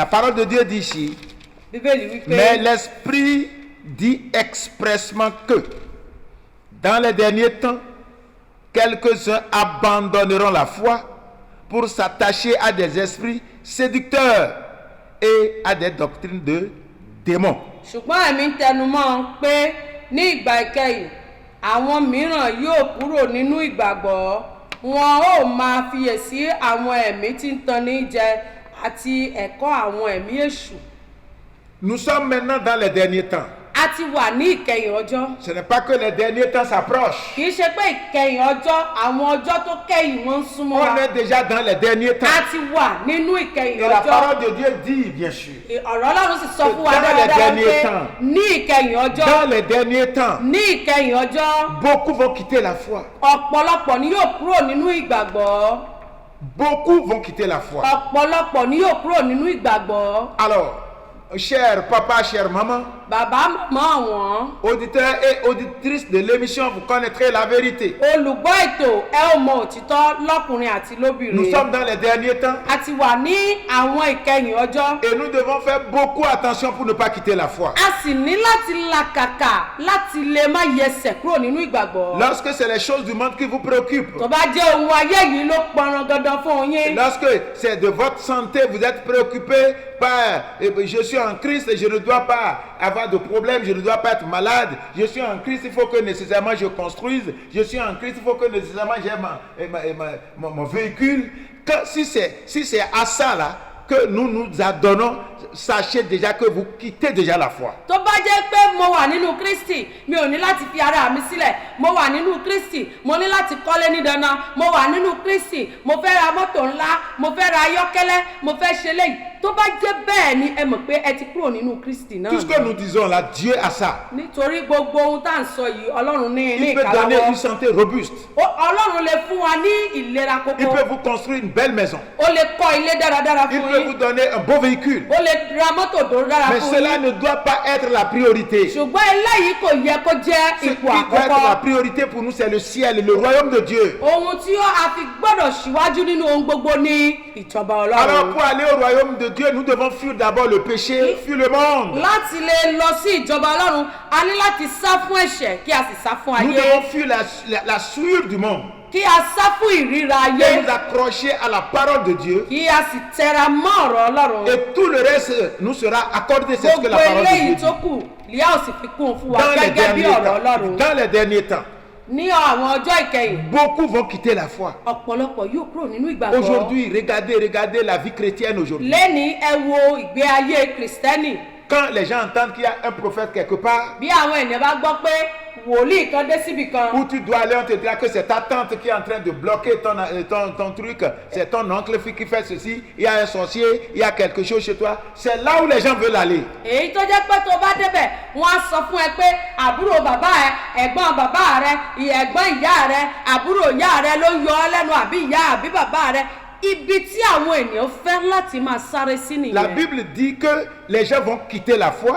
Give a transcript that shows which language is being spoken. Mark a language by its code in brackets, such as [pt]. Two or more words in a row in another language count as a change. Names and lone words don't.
[fr] La parole de Dieu dit ici, [yo] Bíbélì wípé [fr] mais l'Esprit dit expressement que dans les derniers temps, quelques-uns abandonneront la foi pour s'attacher à des esprits séducteurs et à des doctrines de démons. [yo] ṣùgbọ́n ẹ̀mí ń tẹnumọ́ pé ní ìgbà ìkẹyìn àwọn mìíràn yóò kúrò nínú ìgbàgbọ́, wọn ó máa fiyèsí àwọn ẹ̀mí tí ń tanni jẹ àti ẹ̀kọ́ àwọn ẹ̀mí èṣù. [fr] Nous sommes maintenant dans les derniers temps. [yo] A ti wà ní ìkẹyìn ọjọ́. [fr] Ce n'est pas que les derniers temps s'approchent. [yo] Kì í ṣe pé ìkẹyìn ọjọ́ àwọn ọjọ́ tó kẹ́yìn wọ́n ń súnmọ́ wa. [fr] On est déjà dans les derniers temps. [yo] A ti wà nínú ìkẹyìn [fr] Et la [yo] ọjọ́. [fr] parole de Dieu dit, bien sûr, [yo] Ọ̀rọ̀ Ọlọ́run sì sọ fún wa [fr] Dans les [yo] dáradára [fr] derniers [yo] pé [fr] temps. [yo] ní ìkẹyìn ọjọ́. [fr] dans les derniers temps, [yo] Ní ìkẹyìn ọjọ́. [fr] beaucoup vont quitter la foi. [yo] Ọ̀pọ̀lọpọ̀ ni yóò kúrò nínú ìgbàgbọ́. [fr] Beaucoup vont quitter la foi. [yo] Ọ̀pọ̀lọpọ̀ ni yóò kúrò nínú ìgbàgbọ́. [fr] Alors, cher papa, chère maman, [yo] Bàbá màmá àwọn [fr] auditeurs et auditrices de l'émission, vous connaîtrez la vérité. [yo] olùgbọ́ ètò ẹ ò mọ òtítọ́ lọ́kùnrin àti [fr] Nous [yo] lóbìnrin. [fr] sommes dans les derniers temps [yo] A ti wà ní àwọn ìkẹyìn ọjọ́. [fr] et nous devons faire beaucoup attention pour ne pas quitter la foi. [yo] A sì ní láti làkàkà láti lè má yẹsẹ̀ kúrò nínú ìgbàgbọ́. [fr] Lorsque c'est les choses du monde qui vous préoccupent, [yo] Tó bá jẹ́ ohun ayé yìí ló pọnran dandan fún yín. [fr] lorsque c'est de votre santé, vous êtes préoccupé par je suis en Christ et je ne dois pas avoir de problème, je ne dois pas être malade, je suis en Christ, il faut que nécessairement je construise, je suis en Christ, il faut que nécessairement j'ai mon véhicule. Si c'est à ça là que nous nous adonnons, sachez déjà que vous quittez déjà la foi. [yo] Tó bá jẹ́ pé mo wà nínú Kristi, mi ò ní láti fi ara mi sílẹ̀. Mo wà nínú Kristi, mo ní láti kọ́lé ní dandan. Mo wà nínú Kristi, mo fẹ́ ra mọ́tò ńlá, mo fẹ́ ra ayọ́kẹ́lẹ́, mo fẹ́ ṣe léyìí. Tó bá jẹ́ bẹ́ẹ̀ ni ẹ mọ̀ pé ẹ ti kúrò nínú Kristi náà. [fr] Tout ce que nous disons là, Dieu a ça. [yo] Nítorí gbogbo ohun tá à ń sọ yìí, Ọlọ́run ní [fr] Il peut donner [yo] ìkáláwọ́. [fr] une santé robuste. [yo] Ọlọ́run lè fún wa ní ìlera [fr] Il [yo] kókó. [fr] peut vous construire une belle maison. [yo] Ó lè kọ́ ilé dáradára [fr] Il [yo] fún [fr] peut [yo] yín. [fr] vous donner un beau véhicule. [yo] Ó lè ra mọ́tò tó dára [fr] Mais [yo] fún [fr] cela [yo] yín. [fr] ne doit pas être la priorité. [yo] Ṣùgbọ́n eléyìí kò yẹ kó jẹ́ [fr] Ce qui [yo] ipò [fr] doit être la [yo] àkọ́kọ́. [fr] priorité pour nous, c'est le ciel, le royaume de Dieu. [yo] Ohun tí a fi gbọ́dọ̀ ṣíwájú nínú ohun gbogbo ní ìjọba [fr] Alors [yo] Ọlọ́run. [fr] pour aller au royaume de Dieu, nous devons fuir d'abord le péché, fuir le monde. [yo] Láti lè lọ sí ìjọba Ọlọ́run, a ní láti sá fún ẹ̀ṣẹ̀ kí a sì sá fún [fr] Nous [yo] ayé. [fr] devons fuir la souillure du monde [yo] Kí a sá fún ìríra [fr] et [yo] ayé. [fr] nous accrocher à la parole de Dieu. [yo] Kí a sì tẹra mọ́ ọ̀rọ̀ Ọlọ́run. [fr] Et tout le reste nous sera accordé, c'est ce que [yo] Gbogbo [fr] la parole de Dieu [yo] eléyìí [fr] dit. [yo] tó kù, Líà ò sì fi kún un fún wa [fr] Dans les [yo] gẹ́gẹ́ bí [fr] derniers [yo] ọ̀rọ̀ [fr] temps, [yo] Ọlọ́run. [fr] dans les derniers temps, [yo] Ní àwọn ọjọ́ ìkẹyìn, [fr] beaucoup vont quitter la foi. [yo] ọ̀pọ̀lọpọ̀ yóò kúrò nínú ìgbàgbọ́. [fr] Aujourd'hui, regardez la vie chrétienne aujourd'hui. [yo] Lẹ́ni ẹ wo ìgbé ayé Kìrìsìtẹ́nì. [fr] Quand les gens entendent qu'il y a un prophète quelque part, [yo] Bí àwọn ènìyàn bá gbọ́ pé wòlíì kan dé síbì kan. [fr] où tu dois aller, on te dira que c'est ta tante qui est en train de bloquer ton truc, c'est ton oncle qui fait ceci, il y a un sorcier, il y a quelque chose chez toi. C'est là où les gens veulent aller. [yo] Èyí tó jẹ́ pé tó bá débẹ̀ wọ́n á sọ fún ẹ pé àbúrò bàbá ẹ, ẹ̀gbọ́n bàbá rẹ, ẹ̀gbọ́n ìyá rẹ, àbúrò ìyá rẹ ló yọ ọ́ lẹ́nu àbí ìyá àbí bàbá rẹ. Ibi tí àwọn ènìyàn fẹ́ láti máa sáré sí [fr] La [yo] nìyẹn. [fr] Bible dit que les gens vont quitter la foi